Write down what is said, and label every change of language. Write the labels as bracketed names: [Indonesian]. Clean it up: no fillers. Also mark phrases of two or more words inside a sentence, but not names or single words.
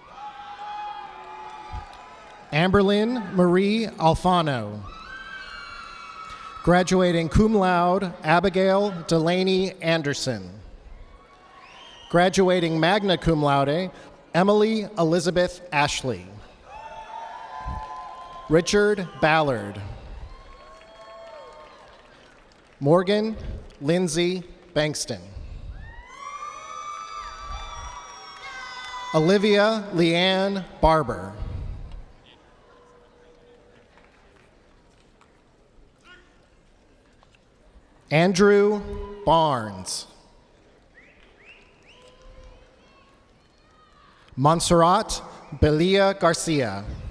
[English] Amberlyn Marie Alfano. Graduating [Latin] cum laude, [English] Abigail Delaney Anderson. [Latin] Graduating magna cum laude, [English] Emily Elizabeth Ashley. Richard Ballard. Morgan Lindsay Bankston. Olivia Leanne Barber. Andrew Barnes. Montserrat Belia Garcia.